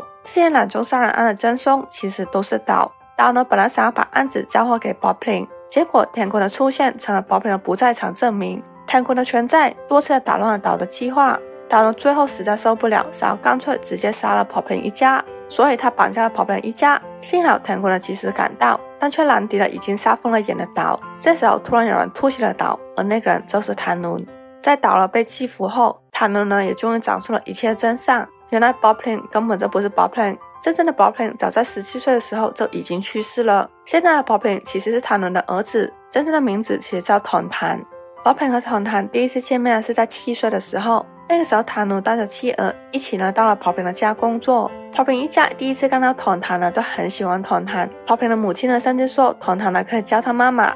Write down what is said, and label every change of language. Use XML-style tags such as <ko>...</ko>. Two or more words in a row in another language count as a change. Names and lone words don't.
<zh>這些2宗殺人案的真兇其實都是島本來想要把案子交還給 Poplin， 結果 Tankun 的出現成了 Poplin 的不在場證明。Tankun 的權在多次打亂了島的計劃，島最後實在受不了，想要乾脆直接殺了 Poplin 一家，所以他綁架了 Poplin 一家。幸好 Tankun 及時趕到，但卻攔敵了已經殺瘋了眼的島。這時候突然有人突襲了島，而那個人就是 Tanu。在島被緝服後 ，Tanu 也終於講出了一切真相。原來 Poplin 根本就不是 Poplin。真正的 Poplin 早在17歲的時候就已經去世了。現在的 Poplin 其實是 Tanu 的兒子，真正的名字其實叫 Thongtham。Poplin 和 Thongtham第一次見面是在7歲的時候那個時候，塔努帶着妻兒一起到了 Popping 的家工作。Popping 一家第一次看到童糖就很喜歡童糖。Popping 的母親甚至說童糖可以叫他媽媽。</zh>